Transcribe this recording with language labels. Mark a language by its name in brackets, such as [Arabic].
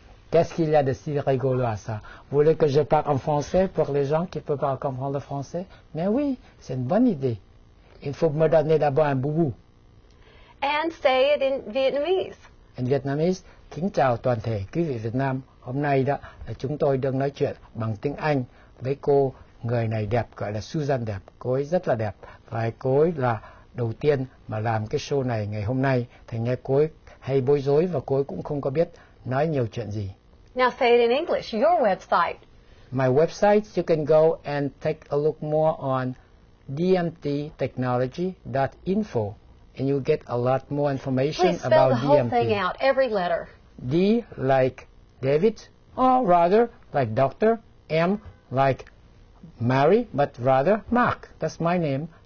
[French] Qu'est-ce qu'il y a de si rigolo à ça? Vous voulez que je parle en français pour les gens qui ne peuvent pas comprendre le français? Mais oui, c'est une bonne idée. Il faut me donner d'abord un boubou. [English] And say it in Vietnamese. In Vietnamese, [Vietnamese] kính chào toàn thể quý vị Việt Nam. Hôm nay đó là chúng tôi đang nói chuyện bằng tiếng Anh với cô người này đẹp, gọi là Susanne đẹp. Cô ấy rất là đẹp và cô ấy là đầu tiên mà làm cái show này ngày hôm nay. Thành ra cô ấy hay bối rối và cô ấy cũng không có biết nói nhiều chuyện gì. [English] Now say it in English. Your website. My website, you can go and take a look more on dmttechnology.info. And you get a lot more information Please spell about the whole DMT. thing out, every letter. D like David, or rather like Doctor. M like Mary, but rather Mark. That's my name.